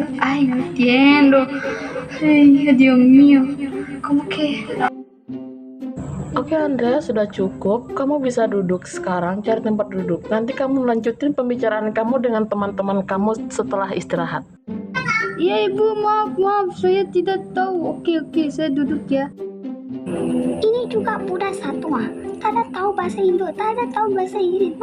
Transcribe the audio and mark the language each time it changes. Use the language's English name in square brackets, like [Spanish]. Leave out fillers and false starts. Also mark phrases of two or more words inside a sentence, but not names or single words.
[Spanish] Ay, no entiendo. Ay, Dios mío. ¿Cómo que? [Indonesian] Oke Andrea, sudah cukup. Kamu bisa duduk sekarang, cari tempat duduk. Nanti kamu lanjutin pembicaraan kamu dengan teman-teman kamu setelah istirahat. Iya ibu, maaf, saya tidak tahu. Oke, saya duduk ya. [Malay] Ini juga budak satu tak tahu bahasa Indo, tak tahu bahasa Inggris.